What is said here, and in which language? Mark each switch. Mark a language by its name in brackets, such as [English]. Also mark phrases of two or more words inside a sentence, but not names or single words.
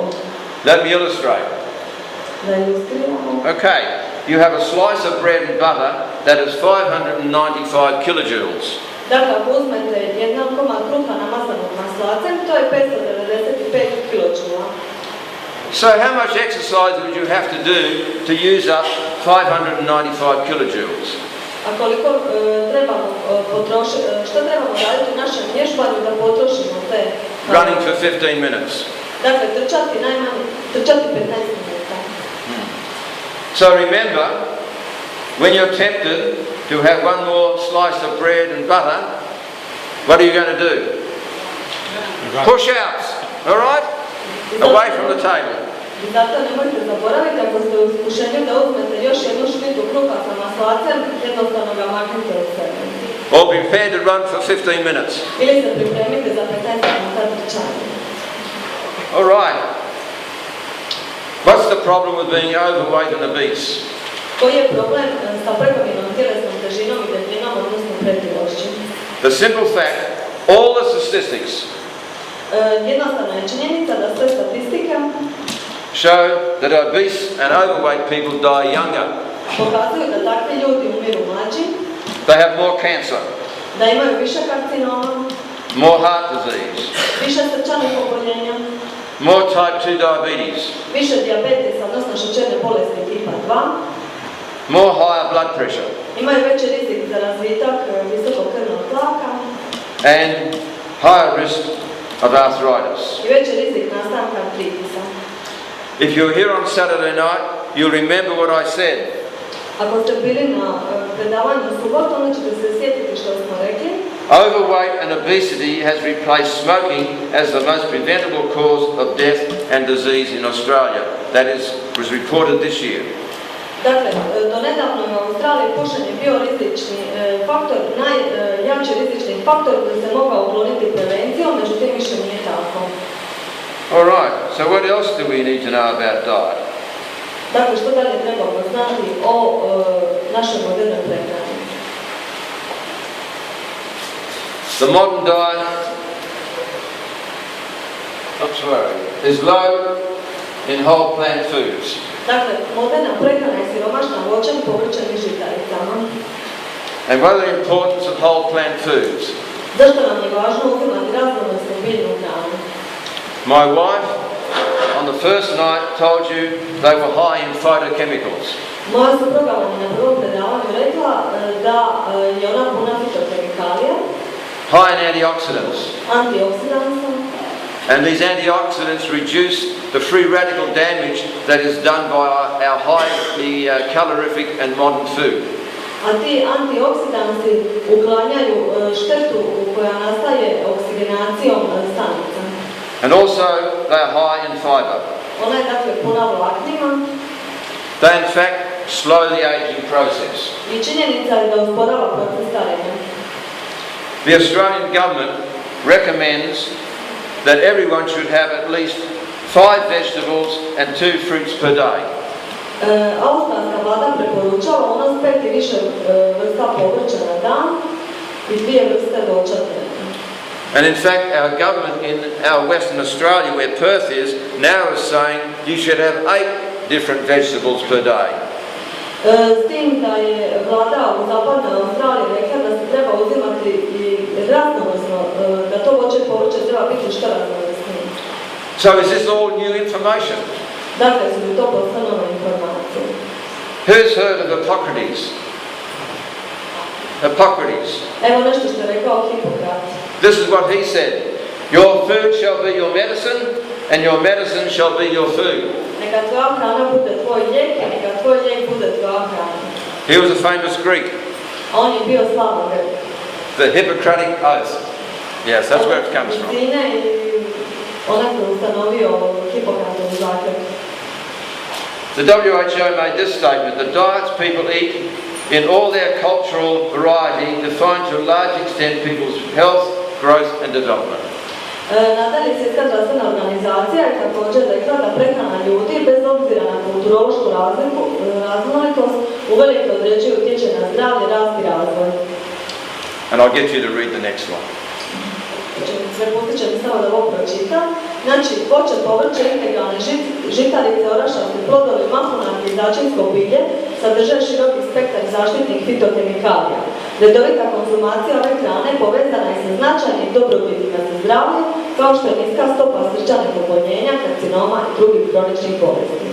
[English] Let me illustrate. [Croatian] Da ilustriramo. [English] Okay, you have a slice of bread and butter that is 595 kilojoules. [Croatian] Dakle, ako uzmete jedan komad kruha namazanog maslacem, to je 595 kilodžula. [English] So how much exercise would you have to do to use up 595 kilojoules? [Croatian] A koliko trebamo potrošiti, što trebamo raditi u našem vježbanju da potrošimo te kalorije? [English] Running for 15 minutes. [Croatian] Dakle, trčati 15 minuta. [English] So remember, when you're tempted to have one more slice of bread and butter, what are you going to do? Push-outs, all right? Away from the table. [Croatian] I zato nemojte zaboraviti, ako ste u iskušenju da uzmete još jednu špitu kruha sa maslacem, jednostavno ga maknite od sebe. [English] Or be prepared to run for 15 minutes. [Croatian] Ili se pripremite za 15 minuta trčanja. [English] All right. What's the problem with being overweight and obese? [Croatian] Koji je problem sa prekomjernom tjelesnom težinom i debljinom, odnosno pretilošću? [English] The simple fact, all the statistics [Croatian] Jednostavna je činjenica da sve statistike [English] show that obese and overweight people die younger. [Croatian] pokazuju da takvi ljudi umiru mlađi, [English] They have more cancer, [Croatian] da imaju više karcinoma, [English] more heart disease, [Croatian] više srčanih oboljenja, [English] more type 2 diabetes, [Croatian] više dijabetesa, odnosno šećerne bolesti tipa 2, [English] more higher blood pressure, [Croatian] imaju veći rizik za razvitak visokog krvnog tlaka [English] and higher risk of arthritis. [Croatian] i veći rizik nastanka artritisa. [English] If you're here on Saturday night, you'll remember what I said. [Croatian] Ako ste bili na predavanju u subotu, onda ćete se sjetiti što smo rekli. [English] Overweight and obesity has replaced smoking as the most preventable cause of death and disease in Australia. That was reported this year. [Croatian] Dakle, do nedavno je u Australiji pušenje bio rizični faktor, najjači rizični faktor koji se mogao ukloniti prevencijom, međutim više nije tako. [English] Alright, so what else do we need to know about diet? [Croatian] Dakle, što dalje trebamo znati o našoj modernoj prehrani? [English] The modern diet is low in whole plant foods. [Croatian] Dakle, moderna prehrana je siromašna voćem, povrćem i žitaricama. [English] And what are the importance of whole plant foods? [Croatian] Zašto nam je važno uzimati raznovrsnu biljnu hranu? [English] My wife on the first night told you they were high in phytochemicals. [Croatian] Moja supruga vam je na prvom predavanju rekla da je ona puna fitokemikalija, [English] High in antioxidants. [Croatian] antioksidansa, [English] And these antioxidants reduce the free radical damage that is done by our highly calorific and modern food. [Croatian] a ti antioksidansi uklanjaju štetu koja nastaje oksigenacijom stanica. [English] And also they are high in fiber. [Croatian] Ona je dakle puna vlaknima [English] They in fact slow the aging process. [Croatian] i činjenica je da usporava proces starenja. [English] The Australian government recommends that everyone should have at least 5 vegetables and 2 fruits per day. [Croatian] Australska vlada preporučava unos 5 i više vrsta povrća na dan i 2 vrste voća dnevno. [English] And in fact, our government in our Western Australia, where Perth is, now is saying you should have 8 different vegetables per day. [Croatian] S tim da je vlada u zapadnoj Australiji rekla da se treba uzimati i raznovrsno, da to voće i povrće treba biti što raznovrsnije. [English] So is this all new information? [Croatian] Dakle, su mi to postale nove informacije. [English] Who's heard of Hippocrates? Hippocrates. [Croatian] Evo nešto što je rekao Hipokrat. [English] This is what he said. Your food shall be your medicine, and your medicine shall be your food. [Croatian] Neka tvoja hrana bude tvoj lijek, a neka tvoj lijek bude tvoja hrana. [English] He was a famous Greek. [Croatian] A on je bio slavan Grek. [English] The Hippocratic Oath. Yes, that's where it comes from. [Croatian] Medicine i onaj koji je ustanovio Hipokratovu zakletvu. [English] The WHO made this statement: the diets people eat in all their cultural variety define to a large extent people's health, growth and development. [Croatian] Nadalje, Svjetska zdravstvena organizacija je također rekla da prehrana ljudi, bez obzira na kulturološku raznolikost, uvelike određuje utječe na zdravlje, rast i razvoj. [English] And I'll get you to read the next one. [Croatian] Sve postiče mi samo da ovo pročitam. Znači, voće, povrće, integralne žitarice, orašasti plodovi, mahunarke i začinsko bilje sadrže široki spektar zaštitnih fitokemikalija. Redovita konzumacija ove hrane povezana je sa značajnim dobrobitima za zdravlje, kao što je niska stopa srčanih oboljenja, karcinoma i drugih kroničnih bolesti.